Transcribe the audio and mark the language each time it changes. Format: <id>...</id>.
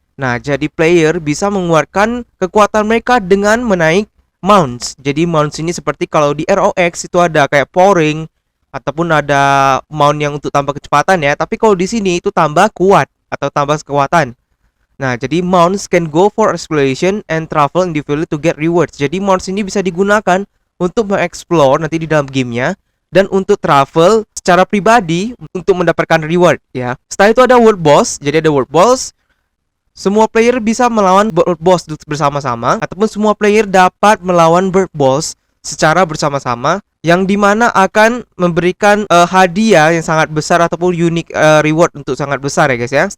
<id>Nah, jadi player bisa mengeluarkan kekuatan mereka dengan menaik mounts. Jadi mounts ini seperti kalau di ROX itu ada kayak pouring ataupun ada mount yang untuk tambah kecepatan ya. Tapi kalau di sini itu tambah kuat atau tambah kekuatan. Nah, jadi</id> <en>mounts can go for exploration and travel individually to get rewards.</en> <id>Jadi mounts ini bisa digunakan untuk mengeksplor nanti di dalam gamenya dan untuk travel secara pribadi untuk mendapatkan reward ya. Setelah itu ada world boss. Jadi ada world boss. Semua player bisa melawan world boss bersama-sama ataupun semua player dapat melawan world boss secara bersama-sama, yang dimana akan memberikan hadiah yang sangat besar ataupun unique reward untuk sangat besar ya guys ya.</id>